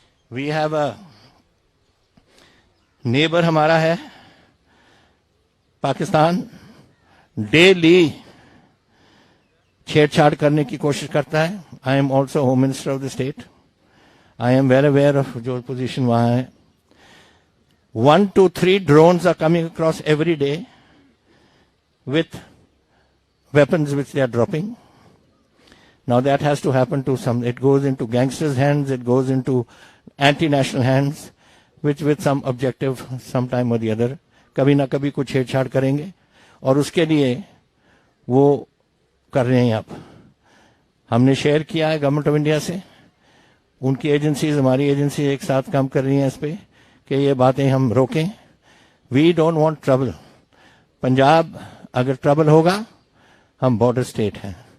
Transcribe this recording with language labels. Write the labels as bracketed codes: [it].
[en] we have a neighbour [ur] ہمارا ہے Pakistan, daily چھیڑ چھاڑ کرنے کی کوشش کرتا ہے. [en] I am also home minister of the state. I am very aware of [ur] جو پوزیشن وہاں ہے. [en] 1 to 3 drones are coming across every day with weapons which they are dropping. Now that has to happen to some, it goes into gangsters' hands, it goes into anti-national hands, which with some objective sometime or the other, [ur] کبھی نہ کبھی کچھ چھیڑ چھاڑ کریں گے, اور اس کے لیے وہ کر رہے ہیں. آپ ہم نے شیئر کیا ہے گورنمنٹ آف انڈیا سے, ان کی ایجنسیز, ہماری ایجنسی ایک ساتھ کام کر رہی ہیں اس پہ کہ یہ باتیں ہم روکیں. [en] We don't want trouble. [ur] Punjab اگر ٹربل ہوگا, ہم بارڈر اسٹیٹ ہیں.